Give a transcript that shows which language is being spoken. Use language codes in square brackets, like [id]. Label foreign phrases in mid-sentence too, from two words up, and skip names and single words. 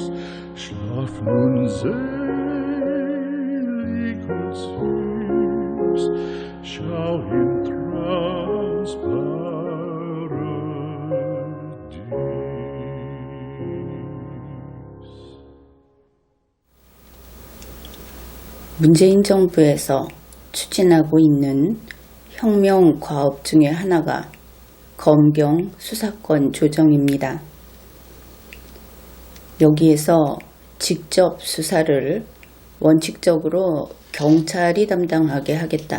[de] Schlaf nun selig und süß, schau im Traums Paradies. [ko] 문재인 정부에서 추진하고 있는 혁명 과업 중에 하나가 검경 수사권 조정입니다. 여기에서 직접 수사를 원칙적으로 경찰이 담당하게 하겠다.